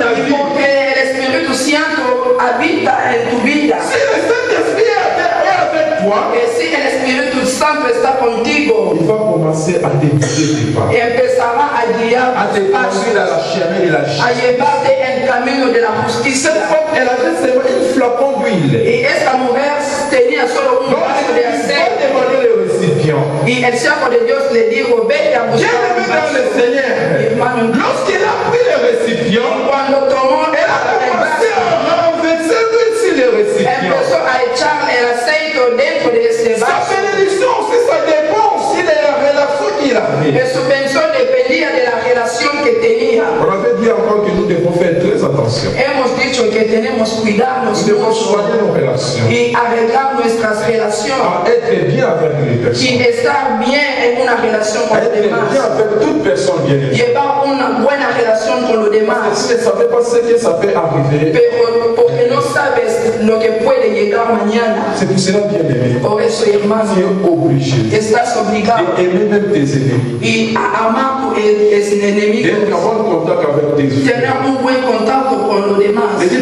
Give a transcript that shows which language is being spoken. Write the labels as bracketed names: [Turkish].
[Spanish] Porque el Espíritu Santo habita en tu vida. [French] Si le Saint-Esprit est avec toi, et si [Spanish] el Espíritu Santo está contigo, [French] il va commencer à te guider tes pas. [Spanish] Empezará a guiar [French] à te conduire dans la chemin de la justice. [Spanish] A llevarte en camino de la justicia. [French] Cette femme, elle avait seulement une flacon d'huile. [Spanish] Y esta mujer tenía solo un vaso de aceite. Y el siervo de Dios le dijo, vete a buscar un vaso. [French] Lorsqu'elle a pris le récipient, [Spanish] cuando tomó [French] elle a commencé à renverser l'huile sur le récipient. [Spanish] Empezó a echar el aceite dentro de ese vaso. [French] Sa bénédiction aussi, ça dépend aussi de la relation qu'il avait. [Spanish] Su bendición dependía de la relación que tenía. [French] On avait dit encore que nous devons faire très attention. [Spanish] Hemos dicho que tenemos cuidarnos [French] nous devons soigner nos relations. [Spanish] Y arreglar nuestras relaciones. [French] À être bien avec les personnes. [Spanish] Y estar bien en una relación con los demás. [French] Être bien avec toute personne bien. [Spanish] Llevar una buena relación con los demás. [French] Si tu ne savais pas ce que ça peut arriver. [Spanish] Pero porque no sabes lo que puede llegar mañana. [French] C'est pour cela, bien aimé. [Spanish] Por eso, hermano. [French] Tu es obligé. [Spanish] Estás obligado. [French] Et aimer même tes ennemis. [Spanish] Y a amar tus enemigos. [French] D'être en bon contact avec tes autres. [Spanish] Tener un buen contacto con los demás.